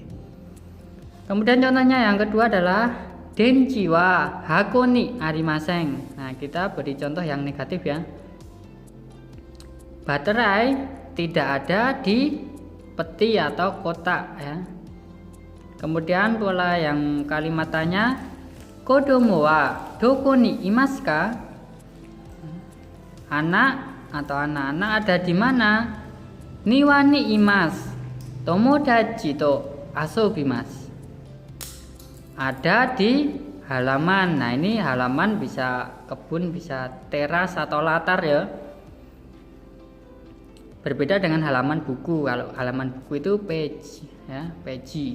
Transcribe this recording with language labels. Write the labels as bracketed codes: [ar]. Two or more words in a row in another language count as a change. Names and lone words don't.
[id] Kemudian contohnya yang kedua adalah [ja] 電池は箱にありません. [id] Nah, kita beri contoh yang negatif ya. Baterai tidak ada di peti atau kotak ya. Kemudian pola yang kalimatannya [ja] 子供はどこにいますか? [id] Anak atau anak-anak ada di mana? [ja] 庭にいます. 友達と遊びます. [id] Ada di halaman. Nah, ini halaman bisa kebun, bisa teras atau latar ya. Berbeda dengan halaman buku. Kalau halaman buku itu page ya, page.